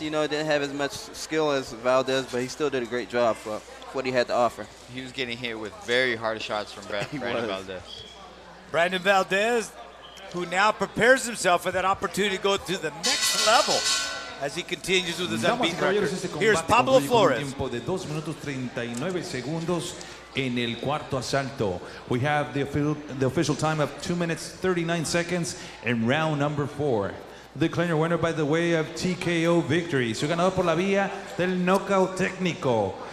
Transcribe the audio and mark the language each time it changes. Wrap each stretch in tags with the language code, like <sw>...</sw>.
<en>You know, didn't have as much skill as Valdez, but he still did a great job for what he had to offer. He was getting hit with very hard shots from Brandon Valdez. Brandon Valdez, who now prepares himself for that opportunity to go to the next level as he continues with his unbeaten record. Here's Pablo Flores.</en> <es>Tiempo de 2 minutos 39 segundos en el cuarto asalto.</es> <en>We have the official time of 2 minutes 39 seconds in round number 4. The clear winner by the way of TKO victory.</en> <es>Su ganador por la vía del knockout técnico.</es>